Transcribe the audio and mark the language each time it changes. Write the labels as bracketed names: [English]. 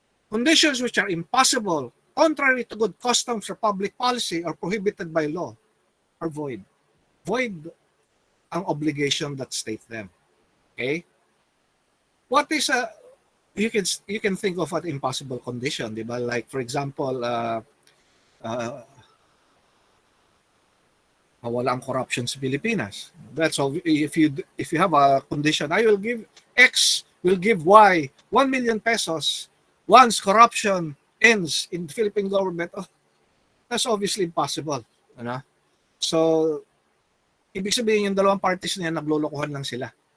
[English] Conditions which are impossible, contrary to good customs or public policy, or prohibited by law are void. Void ang obligation that states them. Okay? What is you can think of an impossible condition, [Filipino] di ba? [English] Like for example, [Filipino] mawala ang corruption sa Pilipinas. [English] That's all. If you have a condition, I will give X will give Y 1 million pesos once corruption ends in the Philippine government. Oh, that's obviously impossible. [Filipino] Ano? So, ibig sabihin yung dalawang parties na yan, naglolokohan lang sila.